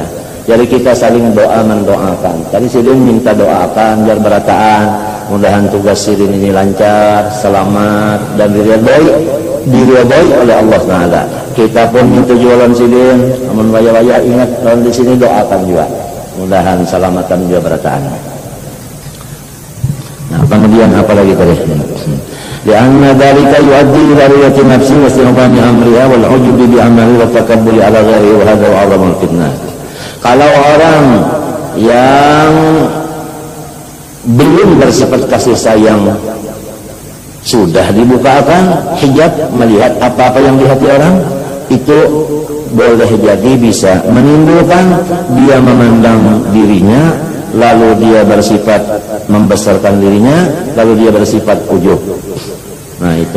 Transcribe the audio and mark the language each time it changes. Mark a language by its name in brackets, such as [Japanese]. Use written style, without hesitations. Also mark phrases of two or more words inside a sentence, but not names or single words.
[Banjar] Jadi kita saling mendoakan. Tadi Sidin minta doakan biar berataan, mudahan tugas Sidin ini lancar, selamat dan diridhoi oleh Allah Taala. Kita pun minta jualan Sidin, amun waya-waya ingat kalau di sini doakan juga. Mudahan selamatan juga berataan. Nah, kemudian apa lagi tadi? [Arabic] لأن ذلك يؤدي إلى رؤية النفس واستقامة أمرها والعجب بالعمل والتكبر على الغير وهذا أعظم الفتنة. [Indonesian] Kalau orang yang belum bersifat kasih sayang sudah dibukakan hijab melihat apa-apa yang di hati orang, itu boleh jadi bisa menimbulkan dia memandang dirinya, lalu dia bersifat membesarkan dirinya, lalu dia bersifat ujub.